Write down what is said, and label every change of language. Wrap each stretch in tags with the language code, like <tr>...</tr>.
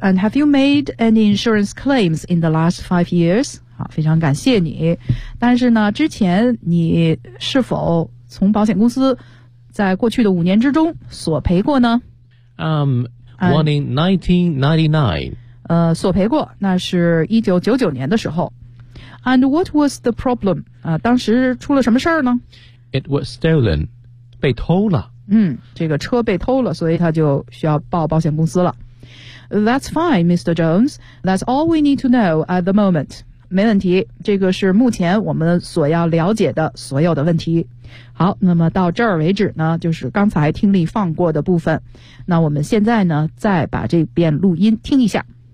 <en>And have you made any insurance claims in the last 5 years?</en> <zh>好，非常感谢你。但是呢，之前你是否从保险公司在过去的五年之中索赔过呢？</zh> <en>One in 1999.</en> <zh>索赔过，那是1999年的时候。</zh> <en>And what was the problem?</en> <zh>当时出了什么事儿呢</zh> <en>？It was stolen.</en> <zh>被偷了。这个车被偷了，所以他就需要报保险公司了。</zh> <en>That's fine, Mr. Jones. That's all we need to know at the moment.</en> <zh>没问题，这个是目前我们所要了解的所有的问题。好，那么到这儿为止呢，就是刚才听力放过的部分。那我们现在呢，再把这遍录音听一下。</zh>